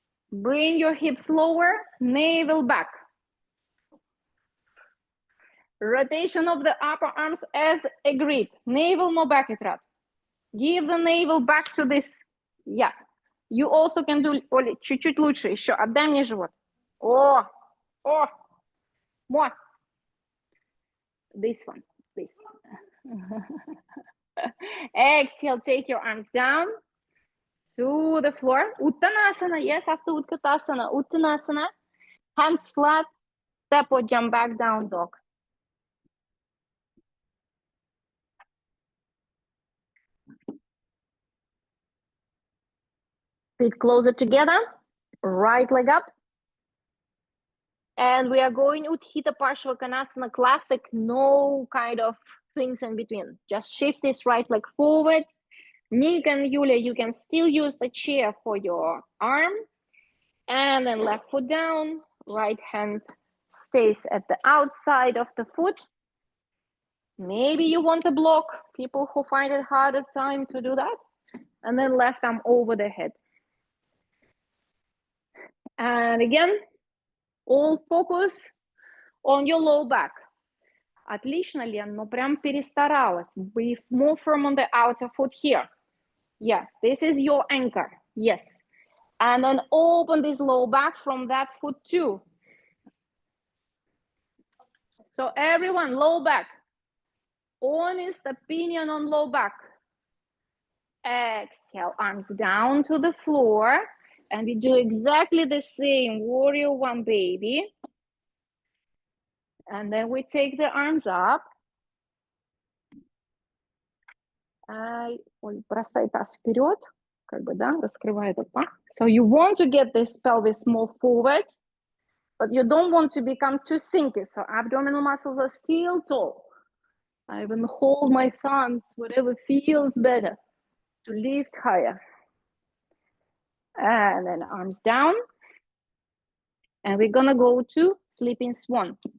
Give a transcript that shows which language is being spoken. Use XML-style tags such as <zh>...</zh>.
<en>Bring your hips lower, navel back. Rotation of the upper arms as agreed. Navel more back, Itrat. Give the navel back to this. Yeah. You also can do, Оля,</en> <ru>чуть-чуть лучше еще. Отдай мне живот. О,</ru> <en>more. This one, this one. Exhale, take your arms down to the floor. Uttanasana, yes, after Utkatasana, Uttanasana. Hands flat, step or jump back, down dog. Feet closer together, right leg up. And we are going Utthita Parshvakonasana classic, no kind of things in between. Just shift this right leg forward. Nick and Yulia, you can still use the chair for your arm. And then left foot down, right hand stays at the outside of the foot. Maybe you want to block, people who find it harder time to do that. And then left arm over the head. And again, all focus on your low back.</en> <ru>Отлично, Лен, но прям перестаралась.</ru> <en>Be more firm on the outer foot here. Yeah, this is your anchor. Yes. And then open this low back from that foot too. So everyone, low back. Honest opinion on low back. Exhale, arms down to the floor. And we do exactly the same, warrior one, baby. And then we take the arms up.</en> <ru>Бросай таз вперед, как бы, да, раскрывай этот пах.</ru> <en>So you want to get this pelvis more forward, but you don't want to become too sinky. So abdominal muscles are still tall. I even hold my thumbs, whatever feels better, to lift higher. And then arms down. And we're gonna go to sleeping swan.</en>